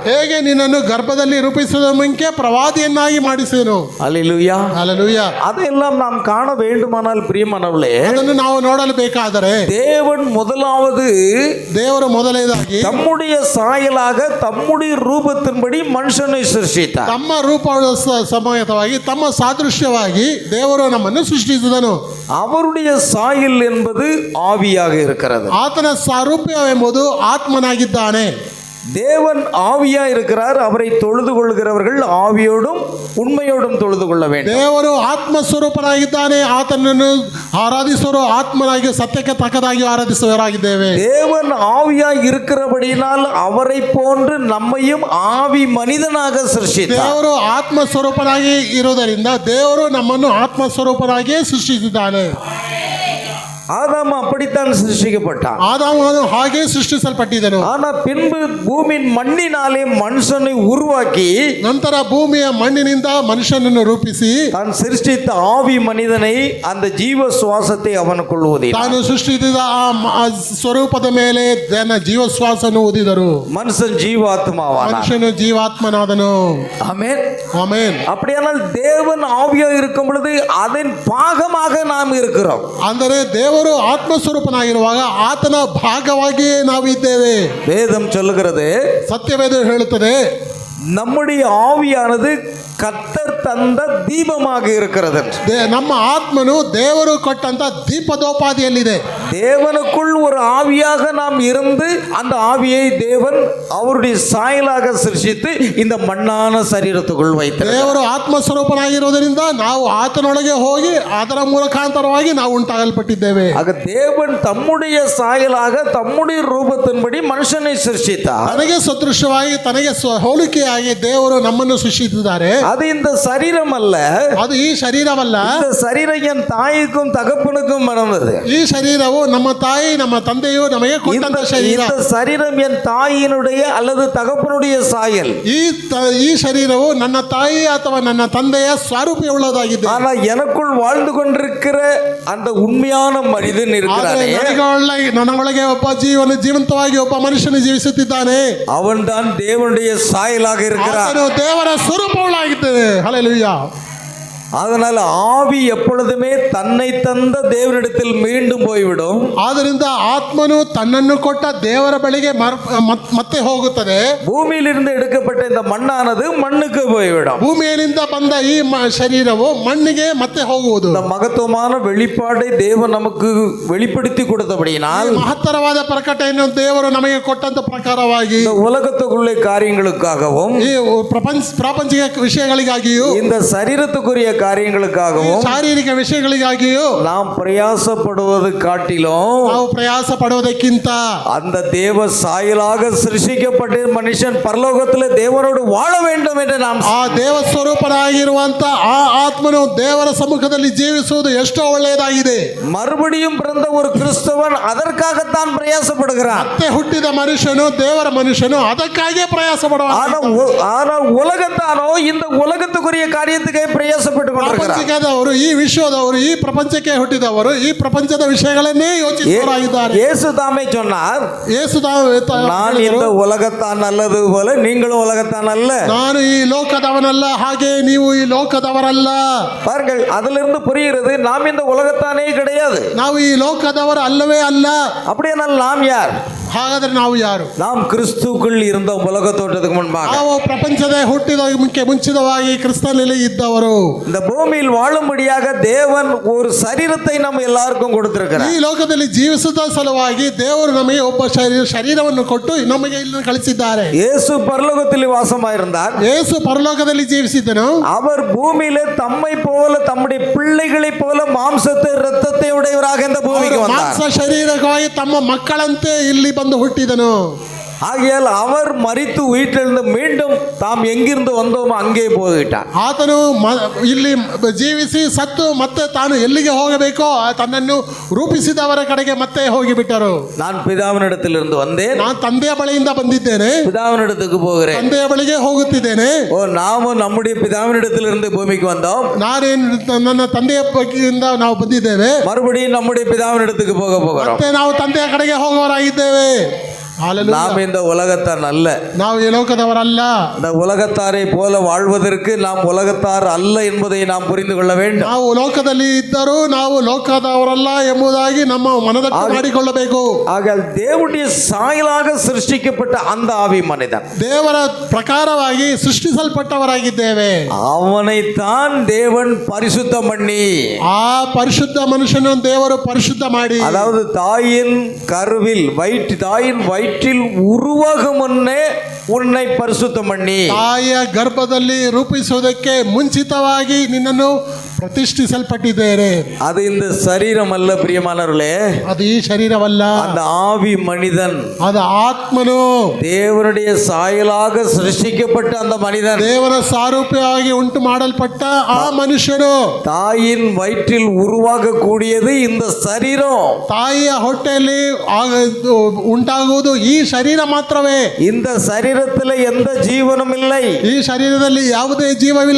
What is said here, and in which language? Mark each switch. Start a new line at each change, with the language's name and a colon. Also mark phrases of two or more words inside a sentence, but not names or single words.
Kannada: ಹೇಗೆ ನಿನ್ನನ್ನು ಗರ್ಭದಲ್ಲಿ ರೂಪಿಸುವ ಮುಂಚೆ ಪ್ರವಾದಿಯನ್ನಾಗಿ ಮಾಡಿಸೇನು?
Tamil: ஹல்லேலூயா.
Kannada: ಹಾಲೆಲೂಯಾ.
Tamil: அதையெல்லாம் நாம் காண வேண்டுமானால் பிரியமானவர்களே,
Kannada: ಅದನ್ನು ನಾವು ನೋಡಲು ಬೇಕಾದರೆ
Tamil: தேவன் முதலாவது
Kannada: ದೇವರು ಮೊದಲನೇದಾಗಿ
Tamil: தம்முடைய சாயலாக தம்முடைய ரூபத்தின்படி மனுஷனை சிருஷ்டித்தார்.
Kannada: ತಮ್ಮ ರೂಪದ ಸಮೇತವಾಗಿ ತಮ್ಮ ಸಾದೃಶ್ಯವಾಗಿ ದೇವರು ನಮ್ಮನ್ನು ಸೃಷ್ಟಿಸಿದನು.
Tamil: அவருடைய சாயல் என்பது ஆவியாக இருக்கிறது.
Kannada: ಆತನ ಸಾರೂಪ್ಯವೆಂಬುದು ಆತ್ಮನಾಗಿದ್ದಾನೆ.
Tamil: தேவன் ஆவியா இருக்கிறார். அவரை தொழுது கொள்கிறவர்கள் ஆவியோடும் உண்மையோடும் தொழுது கொள்ள வேண்டும்.
Kannada: ದೇವರು ಆತ್ಮ ಸ್ವರೂಪನಾಗಿದ್ದಾನೆ. ಆತನನ್ನು ಆರಾಧಿಸುವರು ಆತ್ಮನಾಗಿ ಸತ್ಯಕ್ಕೆ ತಕ್ಕದಾಗಿ ಆರಾಧಿಸುವವರಾಗಿದ್ದೇವೆ.
Tamil: தேவன் ஆவியா இருக்கிறபடியினால் அவரை போன்று நம்மையும் ஆவி மனிதனாக சிருஷ்டித்தார்.
Kannada: ದೇವರು ಆತ್ಮ ಸ್ವರೂಪನಾಗಿ ಇರುವುದರಿಂದ ದೇವರು ನಮ್ಮನ್ನು ಆತ್ಮ ಸ್ವರೂಪನಾಗಿಯೇ ಸೃಷ್ಟಿಸಿದ್ದಾನೆ.
Tamil: ஆதாம் அப்படித்தான் சிருஷ்டிக்கப்பட்டான்.
Kannada: ಆದಾಮನು ಹಾಗೆ ಸೃಷ್ಟಿಸಲ್ಪಟ್ಟಿದ್ದನು.
Tamil: ஆனா பின்பு பூமியின் மண்ணினாலே மனுஷனை உருவாக்கி
Kannada: ನಂತರ ಭೂಮಿಯ ಮಣ್ಣಿನಿಂದ ಮನುಷ್ಯನನ್ನು ರೂಪಿಸಿ
Tamil: தான் சிருஷ்டித்த ஆவி மனிதனை அந்த ஜீவ சுவாசத்தை அவனுக்குள் ஊதினார்.
Kannada: ತಾನು ಸೃಷ್ಟಿಸಿದ ಆ ಸ್ವರೂಪದ ಮೇಲೆ ತನ್ನ ಜೀವಶ್ವಾಸವನ್ನು ಊದಿದರು.
Tamil: மனுஷன் ஜீவாத்மாவானான்.
Kannada: ಮನುಷ್ಯನು ಜೀವಾತ್ಮನಾದನು.
Tamil: ஆமென்.
Kannada: ಆಮೆನ್.
Tamil: அப்படியானால் தேவன் ஆவியாக இருக்கும் பொழுது அதன் பாகமாக நாம் இருக்கிறோம்.
Kannada: ಅಂದರೆ ದೇವರು ಆತ್ಮಸ್ವರೂಪನಾಗಿರುವಾಗ ಆತನ ಭಾಗವಾಗಿಯೇ ನಾವಿದ್ದೇವೆ.
Tamil: வேதம் சொல்லுகிறது,
Kannada: ಸತ್ಯವೇದ ಹೇಳುತ್ತದೆ,
Tamil: நம்முடைய ஆவியானது கர்த்தர் தந்த தீபமாக இருக்கிறது.
Kannada: ನಮ್ಮ ಆತ್ಮನು ದೇವರು ಕೊಟ್ಟಂತ ದೀಪದೋಪಾದಿಯಲ್ಲಿದೆ.
Tamil: தேவனுக்குள் ஒரு ஆவியாக நாம் இருந்து அந்த ஆவியை தேவன் அவருடைய சாயலாக சிருஷ்டித்து இந்த மண்ணான சரீரத்துக்குள் வைத்தார்.
Kannada: ದೇವರು ಆತ್ಮಸ್ವರೂಪನಾಗಿರುವುದರಿಂದ ನಾವು ಆತನೊಳಗೆ ಹೋಗಿ ಅದರ ಮುಖಾಂತರವಾಗಿ ನಾವು ಉಂಟಾಗಲ್ಪಟ್ಟಿದ್ದೇವೆ.
Tamil: ஆக தேவன் தம்முடைய சாயலாக தம்முடைய ரூபத்தின்படி மனுஷனை சிருஷ்டித்தார்.
Kannada: ತನಗೆ ಸದೃಶವಾಗಿ ತನಗೆ ಹೋಲಿಕೆಯಾಗಿ ದೇವರು ನಮ್ಮನ್ನು ಸೃಷ್ಟಿಸಿದ್ದಾರೆ.
Tamil: அது இந்த சரீரம் அல்ல,
Kannada: ಅದು ಈ ಶರೀರವಲ್ಲ.
Tamil: இந்த சரீரம் என் தாய்க்கும் தகப்பனுக்கும் மறந்தது.
Kannada: ಈ ಶರೀರವು ನಮ್ಮ ತಾಯಿ ನಮ್ಮ ತಂದೆಯು ನಮಗೆ ಕೊಟ್ಟಂತ ಶರೀರ.
Tamil: இந்த சரீரம் என் தாயினுடைய அல்லது தகப்பனுடைய சாயல்.
Kannada: ಈ ಶರೀರವು ನನ್ನ ತಾಯಿ ಅಥವಾ ನನ್ನ ತಂದೆಯ ಸ್ವರೂಪವುಳ್ಳದಾಗಿದೆ.
Tamil: ஆனா எனக்குள் வாழ்ந்து கொண்டிருக்கிற அந்த உண்மையான மனிதன் இருக்கிறானே,
Kannada: ನನಗೊಳಗೆ ಒಬ್ಬ ಜೀವಂತವಾಗಿ ಒಬ್ಬ ಮನುಷ್ಯನು ಜೀವಿಸುತ್ತಿದ್ದಾನೆ.
Tamil: அவன் தான் தேவனுடைய சாயலாக இருக்கிறான்.
Kannada: ದೇವರ ಸ್ವರೂಪವುಳ್ಳಾಗಿದ್ದೇವೆ. ಹಲ್ಲೆಲೂಯಾ.
Tamil: அதனால ஆவி எப்பொழுதுமே தன்னை தந்த தேவனிடத்தில் மீண்டும் போய்விடும்.
Kannada: ಆದ್ದರಿಂದ ಆತ್ಮನು ತನ್ನನ್ನು ಕೊಟ್ಟ ದೇವರ ಬಳಿಗೆ ಮತ್ತೆ ಹೋಗುತ್ತದೆ.
Tamil: பூமியிலிருந்து எடுக்கப்பட்ட இந்த மண்ணானது மண்ணுக்கு போய்விடும்.
Kannada: ಭೂಮಿಯಿಂದ ಬಂದ ಈ ಶರೀರವು ಮಣ್ಣಿಗೆ ಮತ್ತೆ ಹೋಗುವುದು.
Tamil: இந்த மகத்துவமான வெளிப்பாடை தேவன் நமக்கு வெளிப்படுத்தி கொடுத்தபடியினால்
Kannada: ಮಹತ್ತರವಾದ ಪ್ರಕಟಣೆಯನ್ನು ದೇವರು ನಮಗೆ ಕೊಟ್ಟಂತ ಪ್ರಕಾರವಾಗಿ
Tamil: இந்த உலகத்துக்குள்ளே காரியங்களுக்காகவும்
Kannada: ಈ ಪ್ರಾಪಂಚಿಕ ವಿಷಯಗಳಿಗಾಗಿಯೂ
Tamil: இந்த சரீரத்துக்குரிய காரியங்களுக்காகவும்
Kannada: ಶಾರೀರಿಕ ವಿಷಯಗಳಿಗಾಗಿಯೂ
Tamil: நாம் பிரயாசப்படுவது காட்டிலும்
Kannada: ನಾವು ಪ್ರಯಾಸ ಪಡುವುದಕ್ಕಿಂತ
Tamil: அந்த தேவ சாயலாக சிருஷ்டிக்கப்பட்ட மனுஷன் பரலோகத்தில் தேவனோடு வாழ வேண்டும் என்று நாம்
Kannada: ಆ ದೇವ ಸ್ವರೂಪನಾಗಿರುವಂತ ಆ ಆತ್ಮನು ದೇವರ ಸಮ್ಮುಖದಲ್ಲಿ ಜೀವಿಸುವುದು ಎಷ್ಟೋ ಒಳ್ಳೆಯದಾಗಿದೆ.
Tamil: மறுபடியும் பிறந்த ஒரு கிறிஸ்தவன் அதற்காகத்தான் பிரயாசப்படுகிறான்.
Kannada: ಮತ್ತೆ ಹುಟ್ಟಿದ ಮನುಷ್ಯನು ದೇವರ ಮನುಷ್ಯನು ಅದಕ್ಕಾಗಿಯೇ ಪ್ರಯಾಸ ಪಡುವ.
Tamil: ஆனால் உலகத்தானோ இந்த உலகத்துக்குரிய காரியத்துக்கே பிரயாசப்பட்டு
Kannada: ಪ್ರಪಂಚದವರು ಈ ವಿಶ್ವದವರು ಈ ಪ್ರಪಂಚಕ್ಕೆ ಹುಟ್ಟಿದವರು ಈ ಪ್ರಪಂಚದ ವಿಷಯಗಳನ್ನೇ ಯೋಚಿಸುವವರಾಗಿದ್ದಾರೆ.
Tamil: இயேசு தாமே சொன்னார், நான் இந்த உலகத்தான் அல்லது போல நீங்களும் உலகத்தான் அல்ல.
Kannada: ನಾನು ಈ ಲೋಕದವನಲ್ಲ, ಹಾಗೆ ನೀವು ಈ ಲೋಕದವರಲ್ಲ.
Tamil: பாருங்கள், அதிலிருந்து புரிகிறது நாம் இந்த உலகத்தானே கிடையாது.
Kannada: ನಾವು ಈ ಲೋಕದವರು ಅಲ್ಲವೇ ಅಲ್ಲ.
Tamil: அப்படியானால் நாம் யார்?
Kannada: ಹಾಗಾದ್ರೆ ನಾವು ಯಾರು?
Tamil: நாம் கிறிஸ்துக்குள் இருந்த உலக தோற்றத்துக்கு முன்பாக
Kannada: ನಾವು ಪ್ರಪಂಚದ ಹುಟ್ಟಿದ ಮುಂಚಿತವಾಗಿ ಕ್ರಿಸ್ತನಲ್ಲಿ ಇದ್ದವರು.
Tamil: இந்த பூமியில் வாழும்படியாக தேவன் ஒரு சரீரத்தை நம்ம எல்லாருக்கும் கொடுத்திருக்கிறார்.
Kannada: ಈ ಲೋಕದಲ್ಲಿ ಜೀವಿಸುವ ಸಲುವಾಗಿ ದೇವರು ನಮಗೆ ಒಬ್ಬ ಶರೀರವನ್ನು ಕೊಟ್ಟು ನಮಗೆ ಇಲ್ಲಿ ಕಳಿಸಿದ್ದಾರೆ.
Tamil: இயேசு பரலோகத்தில் வாசமாயிருந்தார்.
Kannada: ಯೇಸು ಪರಲೋಕದಲ್ಲಿ ಜೀವಿಸಿದನು.
Tamil: அவர் பூமியிலே தம்மை போல தம்முடைய பிள்ளைகளை போல மாம்சத்தை இரத்தத்தை உடையவராக இந்த பூமிக்கு வந்தார்.
Kannada: ಮಾಂಸ ಶರೀರವಾಗಿ ತಮ್ಮ ಮಕ್ಕಳಂತೆ ಇಲ್ಲಿ ಬಂದು ಹುಟ್ಟಿದನು.
Tamil: ஆகையால் அவர் மரித்து உயிர்த்தெழுந்து மீண்டும் தாம் எங்கிருந்து வந்தோமோ அங்கே போய்விட்டார்.
Kannada: ಆತನು ಇಲ್ಲಿ ಜೀವಿಸಿ ಸತ್ತು ಮತ್ತೆ ತಾನು ಎಲ್ಲಿಗೆ ಹೋಗಬೇಕೋ ತನ್ನನ್ನು ರೂಪಿಸಿದವರ ಕಡೆಗೆ ಮತ್ತೆ ಹೋಗಿಬಿಟ್ಟರು.
Tamil: நான் பிதாவினிடத்திலிருந்து வந்தேன்,
Kannada: ನಾನು ತಂದೆಯ ಬಳಿಯಿಂದ ಬಂದಿದ್ದೇನೆ,
Tamil: பிதாவினிடத்துக்கு போகிறேன்.
Kannada: ತಂದೆಯ ಬಳಿಗೆ ಹೋಗುತ್ತಿದ್ದೇನೆ.
Tamil: நாமும் நம்முடைய பிதாவினிடத்திலிருந்து பூமிக்கு வந்தோம்,
Kannada: ನನ್ನ ತಂದೆಯ ಬಳಿಯಿಂದ ನಾವು ಬಂದಿದ್ದೇವೆ,
Tamil: மறுபடியும் நம்முடைய பிதாவினிடத்துக்கு போக போகிறோம்.
Kannada: ಮತ್ತೆ ನಾವು ತಂದೆಯ ಕಡೆಗೆ ಹೋಗುವವರಾಗಿದ್ದೇವೆ.
Tamil: நாம் இந்த உலகத்தான் அல்ல,
Kannada: ನಾವು ಈ ಲೋಕದವರಲ್ಲ.
Tamil: இந்த உலகத்தாரை போல வாழ்வதற்கு நாம் உலகத்தார் அல்ல என்பதை நாம் புரிந்து கொள்ள வேண்டும்.
Kannada: ನಾವು ಲೋಕದಲ್ಲಿ ಇದ್ದರೂ ನಾವು ಲೋಕದವರಲ್ಲ ಎಂಬುದಾಗಿ ನಮ್ಮ ಮನದಟ್ಟು ಮಾಡಿಕೊಳ್ಳಬೇಕು.
Tamil: ஆக தேவனுடைய சாயலாக சிருஷ்டிக்கப்பட்ட அந்த ஆவி மனிதன்
Kannada: ದೇವರ ಪ್ರಕಾರವಾಗಿ ಸೃಷ್ಟಿಸಲ್ಪಟ್ಟವರಾಗಿದ್ದೇವೆ.
Tamil: அவனைத்தான் தேவன் பரிசுத்தம் பண்ணி,
Kannada: ಆ ಪರಿಶುದ್ಧ ಮನುಷ್ಯನು ದೇವರು ಪರಿಶುದ್ಧ ಮಾಡಿ,
Tamil: அதாவது தாயின் கருவில் தாயின் வயிற்றில் உருவாகும் முன்னே உன்னை பரிசுத்தம் பண்ணி,
Kannada: ತಾಯಿಯ ಗರ್ಭದಲ್ಲಿ ರೂಪಿಸುವುದಕ್ಕೆ ಮುಂಚಿತವಾಗಿ ನಿನ್ನನ್ನು ಪ್ರತಿಷ್ಠಿಸಲ್ಪಟ್ಟಿದ್ದೇವೆ.
Tamil: அது இந்த சரீரம் அல்ல பிரியமானவர்களே,
Kannada: ಅದು ಈ ಶರೀರವಲ್ಲ,
Tamil: அந்த ஆவி மனிதன்,
Kannada: ಅದು ಆತ್ಮನು,
Tamil: தேவனுடைய சாயலாக சிருஷ்டிக்கப்பட்ட அந்த மனிதன்,
Kannada: ದೇವರ ಸಾರೂಪ್ಯವಾಗಿ ಉಂಟು ಮಾಡಲ್ಪಟ್ಟ ಆ ಮನುಷ್ಯನು,
Tamil: தாயின் வயிற்றில் உருவாகக்கூடியது இந்த சரீரம்.
Kannada: ತಾಯಿಯ ಹೊಟ್ಟೆಯಲ್ಲಿ ಉಂಟಾಗುವುದು ಈ ಶರೀರ ಮಾತ್ರವೇ.
Tamil: இந்த சரீரத்தில் எந்த ஜீவனும் இல்லை.
Kannada: ಈ ಶರೀರದಲ್ಲಿ ಯಾವುದೇ ಜೀವವಿಲ್ಲ.